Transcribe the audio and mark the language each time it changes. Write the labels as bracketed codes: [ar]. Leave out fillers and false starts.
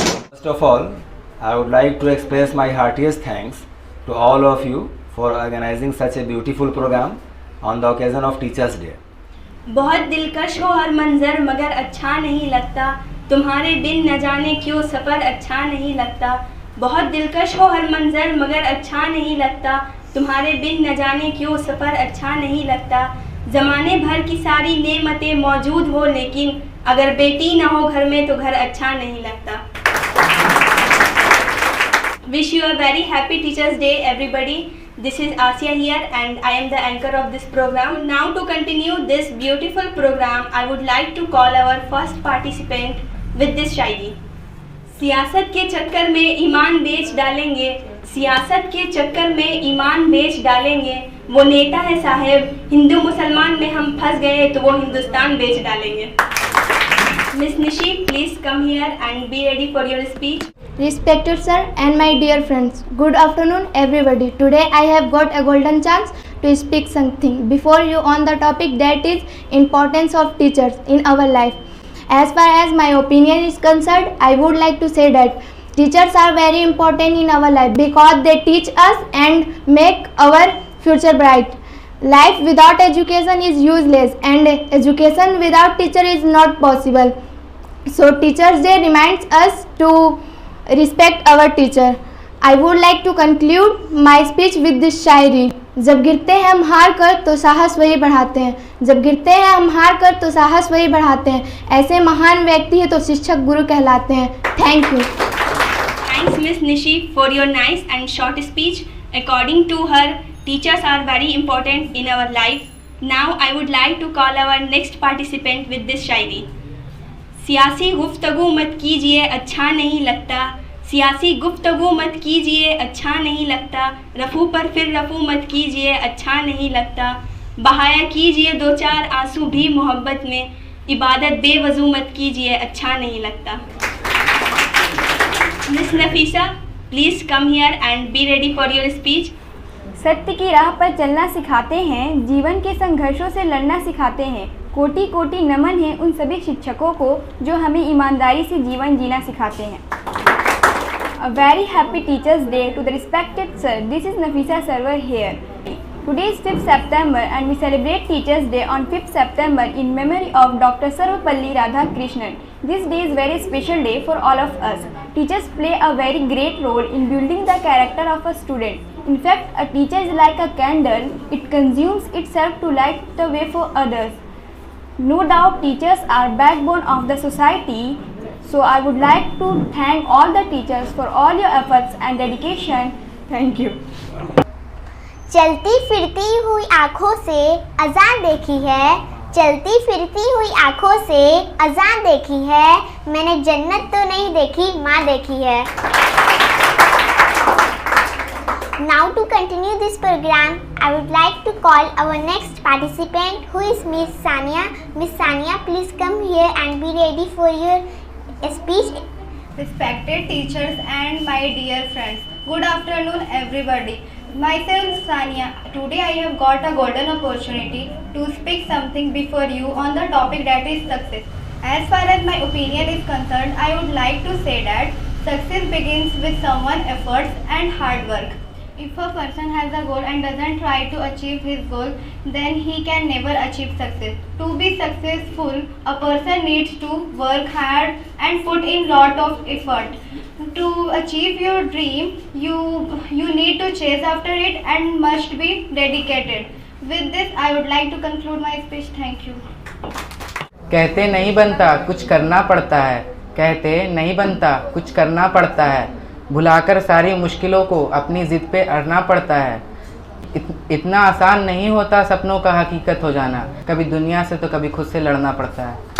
[en] First of all, I would like to express my heartiest thanks to all of you for organizing such a beautiful program on the occasion of Teachers' Day. [hi] बहुत दिलकश हो हर मंजर मगर अच्छा नहीं लगता, तुम्हारे बिन न जाने क्यों सफ़र अच्छा नहीं लगता। बहुत दिलकश हो हर मंजर मगर अच्छा नहीं लगता, तुम्हारे बिन न जाने क्यों सफ़र अच्छा नहीं लगता। ज़माने भर की सारी नेमतें मौजूद हो लेकिन अगर बेटी ना हो घर में तो घर अच्छा नहीं लगता। [en] Wish you a very happy Teachers' Day, everybody. This is Asya here and I am the anchor of this program. Now to continue this beautiful program, I would like to call our first participant with this shayari. [hi] सियासत के चक्कर में ईमान बेच डालेंगे, सियासत के चक्कर में ईमान बेच डालेंगे, वो नेता है साहेब, हिंदू मुसलमान में हम फंस गए तो वो हिंदुस्तान बेच डालेंगे। [en] Miss Nishi, please come here and be ready for your speech. Respected sir and my dear friends, good afternoon everybody. Today I have got a golden chance to speak something before you on the topic that is importance of teachers in our life. As far as my opinion is concerned, I would like to say that teachers are very important in our life because they teach us and make our future bright. Life without education is useless and education without teacher is not possible. So Teachers' Day reminds us to respect our teacher. I would like to conclude my speech with this shayari. [hi] जब गिरते हैं हम हार कर तो साहस वही बढ़ाते हैं, जब गिरते हैं हम हार कर तो साहस वही बढ़ाते हैं, ऐसे महान व्यक्ति है तो शिक्षक गुरु कहलाते हैं। [en] Thank you. Thanks Miss Nishi for your nice and short speech. According to her, teachers are very important in our life. Now I would like to call our next participant with this shayari. [hi] सियासी गुफ्तगू मत कीजिए अच्छा नहीं लगता, सियासी गुफ्तगू मत कीजिए अच्छा नहीं लगता, रफ़ू पर फिर रफ़ू मत कीजिए अच्छा नहीं लगता, बहाया कीजिए दो चार आंसू भी मोहब्बत में, इबादत बेवजू मत कीजिए अच्छा नहीं लगता। [en] Miss Nafisa, please come here and be ready for your speech. [hi] सत्य की राह पर चलना सिखाते हैं, जीवन के संघर्षों से लड़ना सिखाते हैं, कोटि कोटि नमन है उन सभी शिक्षकों को जो हमें ईमानदारी से जीवन जीना सिखाते हैं। [en] A very happy Teachers' Day to the respected sir. This is Nafisa Sarwar here. Today is 5th September and we celebrate Teachers' Day on 5th September in memory of Dr. Sarvapalli Radhakrishnan. This day is very special day for all of us. Teachers play a very great role in building the character of a student. In fact, a teacher is like a candle. It consumes itself to light the way for others. No doubt teachers are backbone of the society. So I would like to thank all the teachers for all your efforts and dedication. Thank you. [hi] चलती फिरती हुई आँखों से अज़ान देखी है, चलती फिरती हुई आँखों से अज़ान देखी है, मैंने जन्नत तो नहीं देखी माँ देखी है। [en] Now to continue this program, I would like to call our next participant who is Miss Sania. Miss Sania, please come here and be ready for your speech. Respected teachers and my dear friends, good afternoon everybody. Myself Sania. Today I have got a golden opportunity to speak something before you on the topic that is success. As far as my opinion is concerned, I would like to say that success begins with someone's efforts and hard work. If a person has a goal and doesn't try to achieve his goal, then he can never achieve success. To be successful, a person needs to work hard and put in lot of effort. To achieve your dream, you need to chase after it and must be dedicated. With this, I would like to conclude my speech. Thank you. [hi] कहते नहीं बनता कुछ करना पड़ता है, कहते नहीं बनता कुछ करना पड़ता है, भुलाकर सारी मुश्किलों को अपनी ज़िद पे अड़ना पड़ता है। इतना आसान नहीं होता सपनों का हकीकत हो जाना, कभी दुनिया से तो कभी खुद से लड़ना पड़ता है।